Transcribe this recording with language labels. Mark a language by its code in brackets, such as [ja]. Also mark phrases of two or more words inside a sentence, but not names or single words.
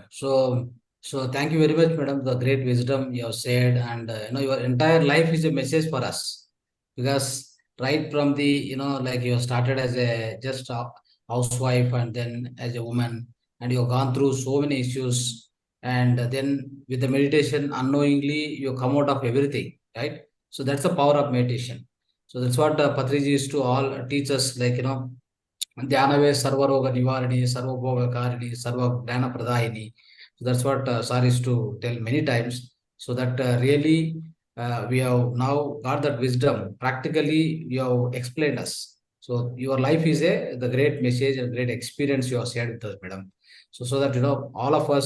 [en] So thank you very much, madam. The great wisdom you have said, and your entire life is a message for us, because right from the like you started as a just a housewife, and then as a woman, and you have gone through so many issues, and then with the meditation, unknowingly you come out of everything, right? So that's the power of meditation. So that's what Patriji used to all teach us, like [sa] ध्यानवे सर्वरोग निवारणि सर्वभोगकारिणि सर्व ज्ञान प्रदायिनि. [en] So that's what Sir used to tell many times. So that really we have now got that wisdom. Practically, you have explained us. So your life is the great message and great experience you have shared with us, madam. So that all of us.